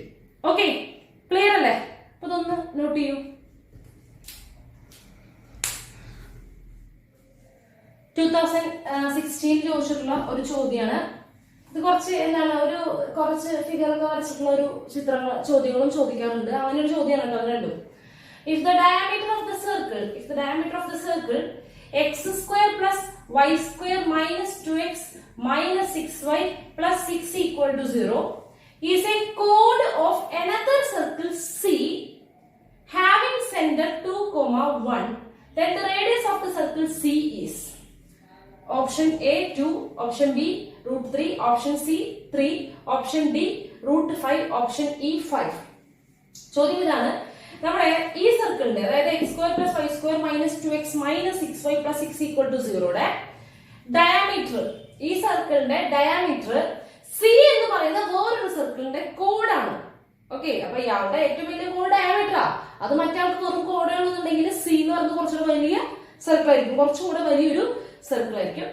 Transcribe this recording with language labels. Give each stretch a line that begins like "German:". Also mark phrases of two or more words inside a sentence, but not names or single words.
Malayalam: ഓക്കെ, ക്ലിയർ അല്ലേ? അപ്പൊ ഇതൊന്ന് നോട്ട് ചെയ്യൂ. 2016 ചോദിച്ചിട്ടുള്ള ഒരു ചോദ്യമാണ് ഇത്. കുറച്ച് എന്താണ് കുറച്ച് ഫിഗറൊക്കെ വരച്ചിട്ടുള്ള ഒരു ചോദ്യങ്ങളും ചോദിക്കാറുണ്ട്. അങ്ങനെ ഒരു ചോദ്യമാണ് കേട്ടോ. അത് രണ്ടും.
English: If the diameter of the circle x² + y² - 2x - 6y + 6 = 0 is a chord of another circle C having center 2,1, then the radius of the circle C is option A 2, option B √3, option C 3, option D √5, option E 5.
Malayalam: ചോദ്യം ഇതാണ്. നമ്മുടെ ഈ സർക്കിളിന്റെ, അതായത് x² + y² - 2x - 6y + 6 = 0യുടെ ഡയാമീറ്റർ, ഈ സർക്കിളിന്റെ ഡയാമീറ്റർ സി എന്ന് പറയുന്ന വേറൊരു സർക്കിളിന്റെ കോഡാണ്. ഓക്കെ, അപ്പൊ ഇയാളുടെ ഏറ്റവും വലിയ കോഡ് ഡയാമീറ്ററാ. അത് മറ്റാൾക്ക് വെറും കോഡേ ഉള്ളൂന്നുണ്ടെങ്കിൽ സി എന്ന് പറയുന്നത് കുറച്ചുകൂടെ വലിയ സർക്കിൾ ആയിരിക്കും, കുറച്ചുകൂടെ വലിയൊരു സർക്കിൾ ആയിരിക്കും.